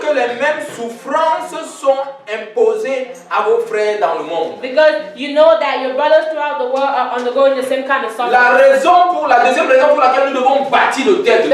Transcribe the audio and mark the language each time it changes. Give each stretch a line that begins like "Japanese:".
French: que les mêmes souffrances sont imposées à vos frères dans le monde.
English: Because you know that your brothers throughout the world are undergoing the same kind of suffering.
French: La deuxième raison pour laquelle nous devons bâtir l'autel de